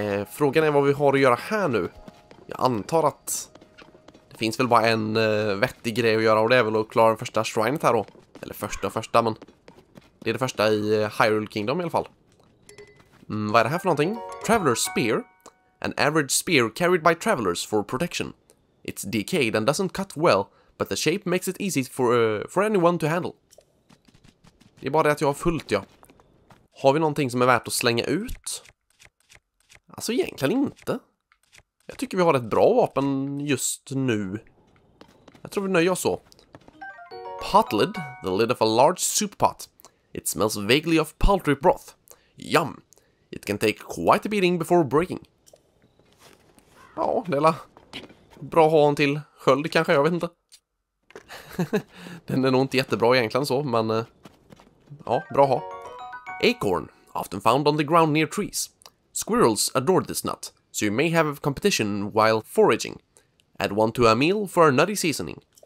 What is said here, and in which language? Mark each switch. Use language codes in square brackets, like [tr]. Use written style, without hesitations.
[sv] Frågan är vad vi har att göra här nu. Jag antar att det finns väl bara en vettig grej att göra, och det är väl att klara den första shrinet här då. Eller första, men det är det första i Hyrule Kingdom i alla fall. Vad är det här för någonting? [en] Traveler's Spear. An average spear carried by travelers for protection. It's decayed and doesn't cut well, but the shape makes it easy for anyone to handle. [sv] Det är bara det att jag har fullt, ja. Har vi någonting som är värt att slänga ut? Alltså egentligen inte. Jag tycker vi har ett bra vapen just nu. Jag tror vi nöjer oss så. [en] Pot lid, the lid of a large soup pot. It smells vaguely of poultry broth. Yum! It can take quite a beating before breaking. [sv] Ja, det är bra att ha en till sköld kanske, jag vet inte. Den är nog inte jättebra egentligen så, men ja, bra att ha. [en] Acorn, often found on the ground near trees. Squirrels adore this nut, so you may have a competition while foraging. Add one to a meal for a nutty seasoning.